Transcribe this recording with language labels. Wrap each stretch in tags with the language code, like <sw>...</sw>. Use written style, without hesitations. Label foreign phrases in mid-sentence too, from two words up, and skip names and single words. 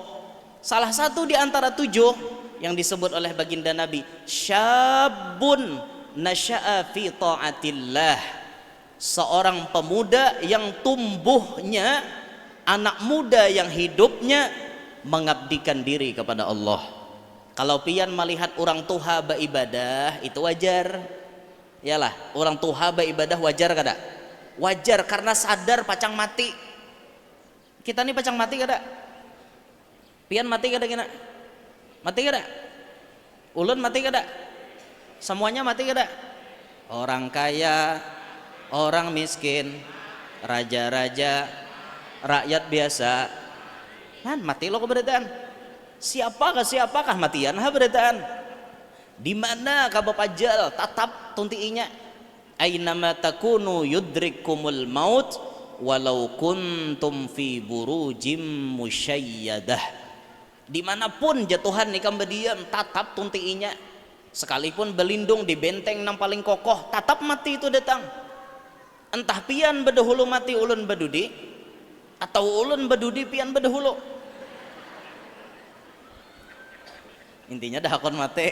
<bjn>Salah satu di antara 7 yang disebut oleh baginda Nabi,</bjn> <ar>شاب نشأ في طاعة الله.</ar> <bjn>Seorang pemuda yang tumbuhnya, anak muda yang hidupnya mengabdikan diri kepada Allah. Kalau pian melihat orang tua beribadah itu wajar. Yalah, orang tua beribadah wajar kada? Wajar karena sadar pacang mati. Kita nih pacang mati kada? Pian mati kada kena? Mati kada? Ulun mati kada? Semuanya mati kada? Orang kaya, orang miskin, raja-raja, rakyat biasa, kan mati lo keberadaan. Siapakah matian ha beradaan? Di mana ka bapajal tatap tuntiinya.</bjn> <ar>أينما تكونوا يدرككم الموت ولو كنتم في بروج مشيدة.</ar> <bjn>Dimanapun jatuhan ikam bediam tatap tuntiinya, sekalipun berlindung di benteng yang paling kokoh tatap mati itu datang. Entah pian bedahulu mati ulun bedudi atau ulun bedudi pian bedahulu, intinya dah akon mati.</bjn>